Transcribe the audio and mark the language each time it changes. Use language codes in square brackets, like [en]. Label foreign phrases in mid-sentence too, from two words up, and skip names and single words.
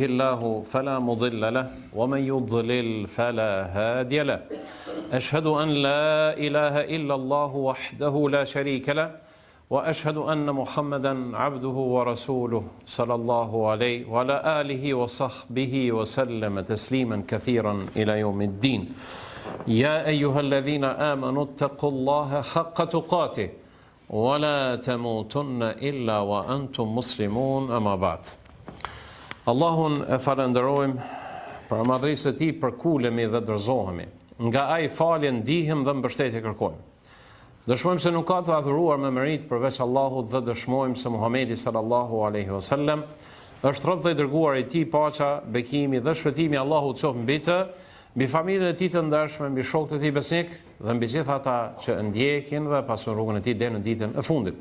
[ar] الله فلا مضل له ومن يضلل فلا هادي له أشهد أن لا إله إلا الله وحده لا شريك له وأشهد أن محمدا عبده ورسوله صلى الله عليه وعلى آله وصحبه وسلم تسليما كثيرا إلى يوم الدين يا أيها الذين آمنوا اتقوا الله حق تقاته ولا تموتن إلا وأنتم مسلمون أما بعد. [sq] Allahun e falenderojmë për madhërisë e tij, për kulemi dhe dorëzohemi. Nga ai faljen ndihëm dhe mbështetje kërkojmë. Dëshmojmë se nuk ka të adhuruar me merit përveç Allahut dhe dëshmojmë se Muhamedi [ar] صلى الله عليه وسلم [sq] është rob dhe i dërguar i tij, paqja, bekimi dhe shpëtimi Allahut qoftë mbi të, mbi familjen e tij të ndershme, mbi shokët e tij besnik dhe mbi gjithë ata që ndjekin dhe pasun rrugën e tij deri në ditën e fundit.